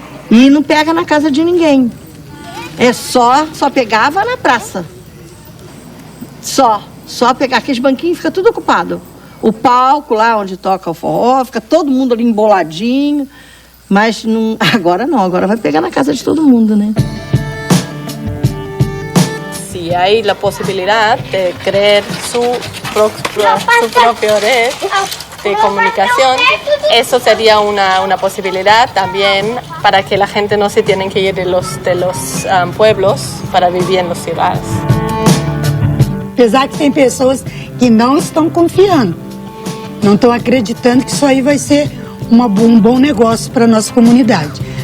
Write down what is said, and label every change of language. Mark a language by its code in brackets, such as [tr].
[pt] E não pega na casa de ninguém. Só pegava na praça. Só pegar, aqueles banquinhos fica tudo ocupado. O palco lá onde toca o forró, fica todo mundo ali emboladinho. Mas não, agora vai pegar na casa de todo mundo, né? [es] Si hay la posibilidad de crear su propia red de comunicación, eso sería una posibilidad también para que la gente no se tiene que ir de los pueblos para vivir en las ciudades. [pt] Apesar que tem pessoas que não estão confiando, não estão acreditando que isso aí vai ser um bom negócio para a nossa comunidade.